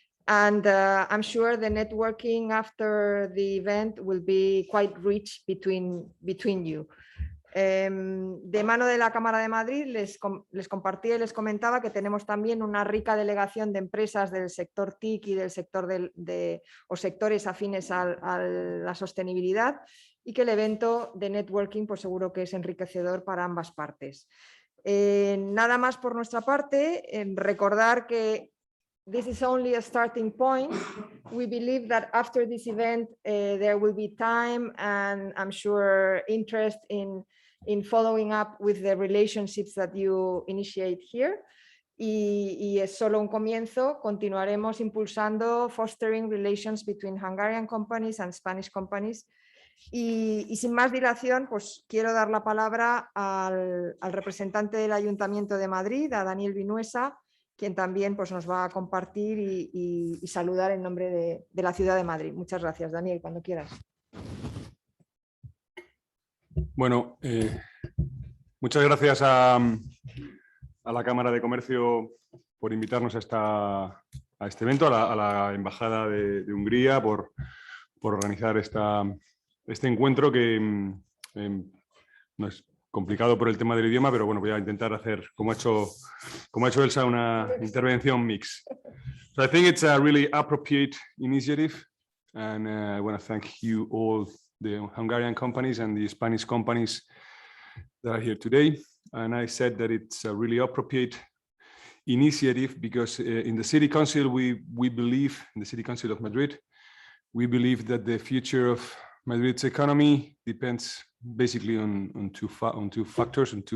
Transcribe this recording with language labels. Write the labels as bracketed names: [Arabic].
[English] And I'm sure the networking after the event will be quite rich between you. [Spanish] De mano de la Cámara de Madrid les compartía y les comentaba que tenemos también una rica delegación de empresas del sector TIC y del sector o sectores afines a la sostenibilidad, y que el evento de networking pues seguro que es enriquecedor para ambas partes. Nada más por nuestra parte, recordar que this is only a starting point. [English] We believe that after this event there will be time and I'm sure interest in following up with the relationships that you initiate here. [Spanish] Y es solo un comienzo. Continuaremos impulsando fostering relations between Hungarian companies and Spanish companies. Y sin más dilación, pues quiero dar la palabra al representante del Ayuntamiento de Madrid, a Daniel Vinuesa, quien también pues, nos va a compartir y saludar en nombre de la ciudad de Madrid. Muchas gracias, Daniel, cuando quieras. Bueno, muchas gracias a la Cámara de Comercio por invitarnos a este evento, a la Embajada de Hungría por organizar este encuentro que no es complicado por el tema del idioma, pero bueno, voy a intentar hacer, como ha hecho Elsa, una intervención mix. [English] So I think it's a really appropriate initiative, and I want to thank you all, the Hungarian companies and the Spanish companies that are here today. And I said that it's a really appropriate initiative because in the City Council, we believe, in the City Council of Madrid, we believe that the future of Madrid's economy depends basically on two factors.